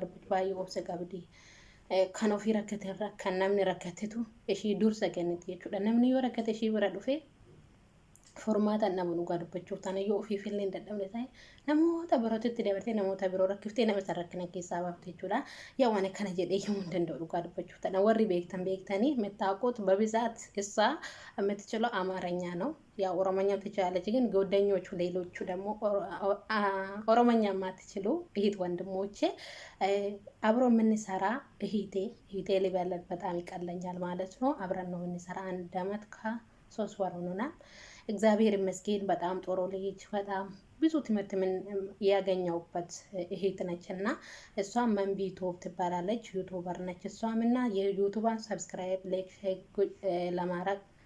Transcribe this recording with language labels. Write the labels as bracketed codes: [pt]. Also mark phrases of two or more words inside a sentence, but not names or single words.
[om] Dhugaa dubbachuu baay'ee obsa qabdi. kan ofii rakkate irra kan namni rakkatetu ishii dursa kenniti jechuudha. Namni yoo rakkate ishii bira dhufee furmaata nama dhugaa dubbachuuf taana yoo ofiif illee hin dadhabne ta'e namoota birootitti dabartee namoota biroo rakkiftee nama isa rakkina keessaa baafte jechuudha. Yaa waan akkana jedhee himuu hin danda'u dhugaa dubbachuuf taana warri beektanii [am] የምታውቁት በብዛት እሷ የምትችለው አማርኛ ነው። ያው ኦሮሞኛም ትችላለች፣ ግን ጓደኞቹ ሌሎቹ ደግሞ ኦሮሞኛ የማትችሉ እህት ወንድሞቼ አብሮ የምንሰራ እህቴ ሊበለጥ በጣም ይቀለኛል ማለት ነው። አብረን ነው የምንሰራ 1 ዓመት ከ3 ወር ሆኖናል። እግዚአብሔር ይመስገን በጣም ጥሩ ልጅ በጣም ብዙ ትምህርት ምን ያገኘውበት እህት ነች እና እሷም መንቢ ዩቲዩብ ትባላለች። ዩቲዩበር ነች እሷም እና የዩቲዩብን [en] subscribe like [am] ለማድረግ